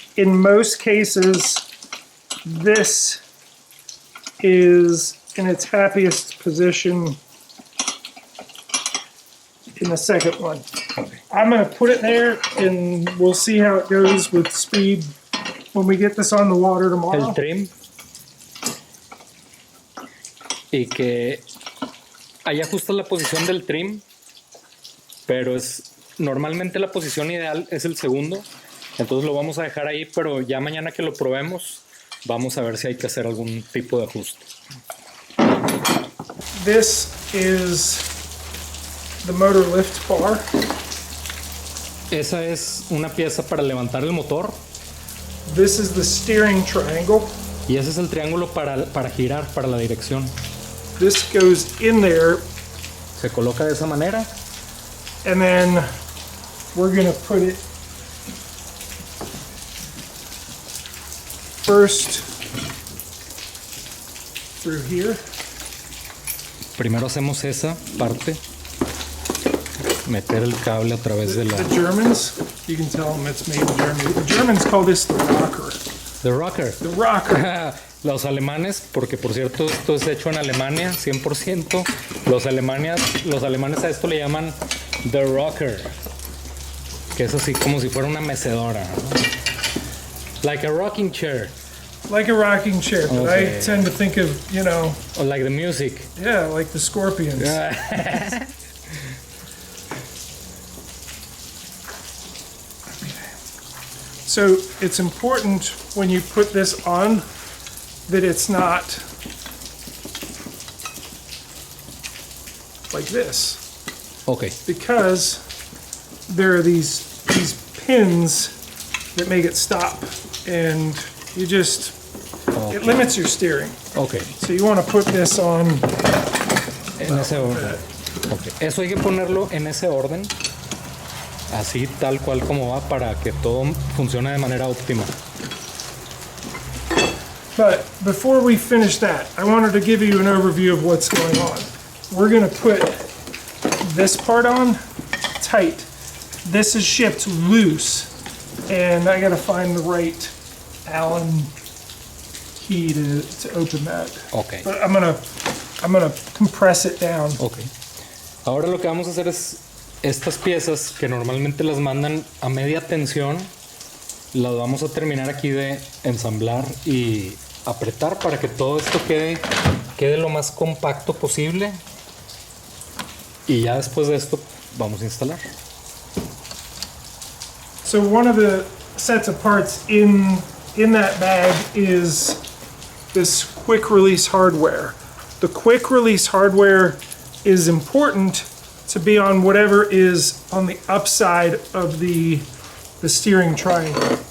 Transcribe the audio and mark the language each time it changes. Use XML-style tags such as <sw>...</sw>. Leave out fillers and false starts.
<en>In most cases, this is in its happiest position in the second one. I'm going to put it there and we'll see how it goes with speed when we get this on the water tomorrow.</en> <es>El trim. Y que ahí ajustas la posición del trim, pero normalmente la posición ideal es el segundo. Entonces lo vamos a dejar ahí, pero ya mañana que lo probemos vamos a ver si hay que hacer algún tipo de ajuste.</es> <en>This is the motor lift bar.</en> <es>Esa es una pieza para levantar el motor.</es> <en>This is the steering triangle.</en> <es>Y ese es el triángulo para girar, para la dirección.</es> <en>This goes in there.</en> <es>Se coloca de esa manera.</es> <en>And then we're going to put it first through here.</en> <es>Primero hacemos esa parte. Meter el cable a través de la...</es> <en>The Germans, you can tell them it's made in Germany. The Germans call this the rocker. The rocker. The rocker.</en> <es>Los alemanes, porque por cierto esto es hecho en Alemania, 100%. Los alemanes a esto le llaman the rocker. Que es así como si fuera una mecedora, ¿no?</es> <en>Like a rocking chair. Like a rocking chair, but Okay. I tend to think of, you know... Or like the music. Yeah, like the Scorpions. So it's important when you put this on that it's not like this, Okay. because there are these pins that make it stop, and you just it limits your steering. Okay. So you want to put this on.</en> <es>En ese orden. Okay. Eso hay que ponerlo en ese orden. Así tal cual como va para que todo funcione de manera óptima.</es> <en>But before we finish that, I wanted to give you an overview of what's going on. We're going to put this part on tight. This is shipped loose, and I got to find the right Allen key to open that. Okay. But I'm gonna compress it down. Ok.</en> <es>Ahora lo que vamos a hacer es estas piezas que normalmente las mandan a media tensión, las vamos a terminar aquí de ensamblar y apretar para que todo esto quede lo más compacto posible. Y ya después de esto vamos a instalar.</es> <en>So one of the sets of parts in that bag is this quick release hardware. The quick release hardware is important to be on whatever is on the upside of the steering triangle.</en>